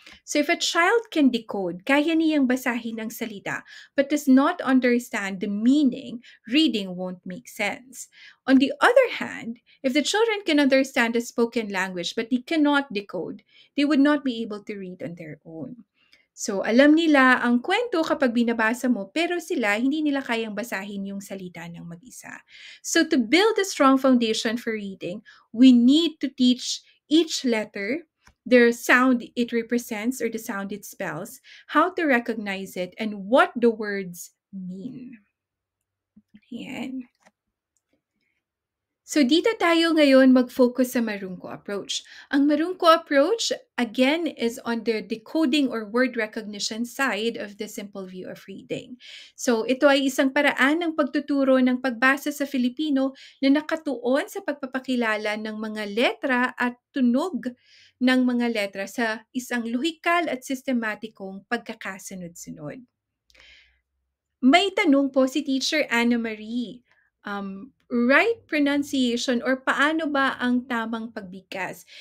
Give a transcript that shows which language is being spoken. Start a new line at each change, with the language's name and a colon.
English: So if a child can decode,
Filipino: kaya niyang basahin ang salita,
English: but does not understand the meaning, reading won't make sense. On the other hand, if the children can understand the spoken language but they cannot decode, they would not be able to read on their own.
Filipino: So, alam nila ang kwento kapag binabasa mo, pero sila, hindi nila kayang basahin yung salita ng mag-isa.
English: So, to build a strong foundation for reading, we need to teach each letter, the sound it represents or the sound it spells, how to recognize it, and what the words mean.
Filipino: Yan. So dito tayo ngayon mag-focus sa Marunko approach.
English: Ang Marunko approach, again, is on the decoding or word recognition side of the simple view of reading.
Filipino: So ito ay isang paraan ng pagtuturo ng pagbasa sa Filipino na nakatuon sa pagpapakilala ng mga letra at tunog ng mga letra sa isang lohikal at sistematikong pagkakasunod-sunod. May tanong po si Teacher Anna Marie.
English: Right pronunciation
Filipino: or paano ba ang tamang pagbigkas?